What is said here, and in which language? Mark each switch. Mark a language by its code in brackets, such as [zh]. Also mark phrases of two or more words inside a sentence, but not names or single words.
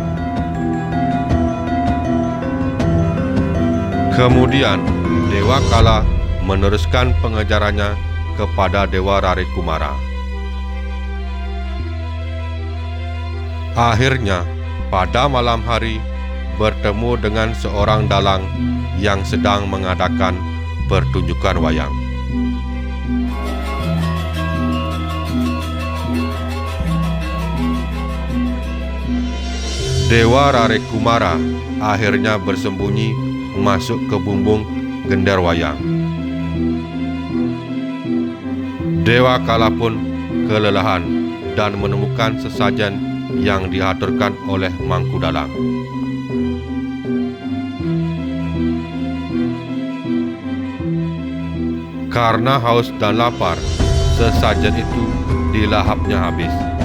[id] Kemudian, Dewa Kala meneruskan pengejarannya kepada Dewa Rare Kumara. Akhirnya, pada malam hari, bertemu dengan seorang dalang yang sedang mengadakan pertunjukan wayang. Dewa Rare Kumara akhirnya bersembunyi masuk ke bumbung gender wayang. Dewa Kala pun kelelahan dan menemukan sesajen yang diaturkan oleh Mangku Dalang. Karena haus dan lapar, sesajen itu dilahapnya habis.